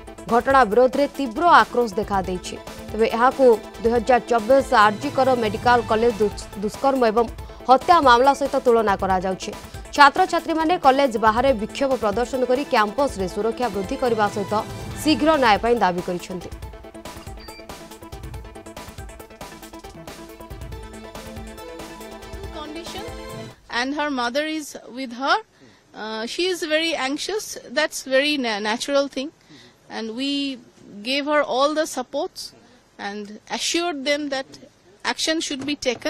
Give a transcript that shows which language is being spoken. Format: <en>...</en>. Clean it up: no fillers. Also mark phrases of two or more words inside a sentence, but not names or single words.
<or>ଘଟଣା ବିରୋଧ ରେ ତୀବ୍ର ଆକ୍ରୋଶ ଦେଖା ଦେଇଛି। ତେବେ ଏହାକୁ 2024 ଆରଜିକର ମେଡିକାଲ କଲେଜ ଦୁଷ୍କର୍ମ ଏବଂ ହତ୍ୟା ମାମଲା ସହିତ ତୁଳନା କରା ଯାଉଛି। ଛାତ୍ର ଛାତ୍ରୀ ମାନେ କଲେଜ ବାହାରେ ବିକ୍ଷୋଭ ପ୍ରଦର୍ଶନ କରି କ୍ୟାମ୍ପସ ରେ ସୁରକ୍ଷା ବୃଦ୍ଧି କରିବା ସହିତ ଶୀଘ୍ର ନ୍ୟାୟ ପାଇଁ ଦାବି କରିଛନ୍ତି।</or> <en>And her mother is with her. She is very anxious. That's very natural thing. And we gave her all the supports and assured them that action should be taken.</en>